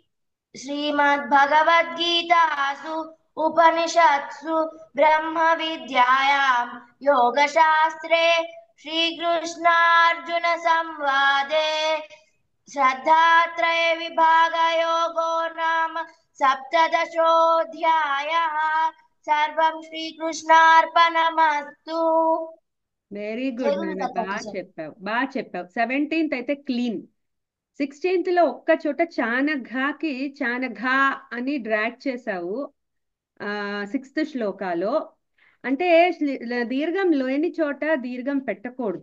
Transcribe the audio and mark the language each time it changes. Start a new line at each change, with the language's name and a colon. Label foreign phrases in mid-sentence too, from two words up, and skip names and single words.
Sanskrit: श्रीमद्भगवद्गीतासु उपनिषत्सु ब्रह्मविद्यायां योगशास्त्रे श्रीकृष्णार्जुनसंवादे श्रद्धात्रयविभागयोगो नाम सप्तदशोऽध्यायः सर्वं श्रीकृष्णार्पणमस्तु
English: very good
Telugu: నాన్న, బాగా చెప్పావు 17th అయితే క్లీన్. 16th లో ఒక్క చోట చానఘాకి చానఘా అని డ్రాగ్ చేసావు 6th శ్లోకాలో. అంటే దీర్ఘం లేని చోట దీర్ఘం పెట్టకూడదు.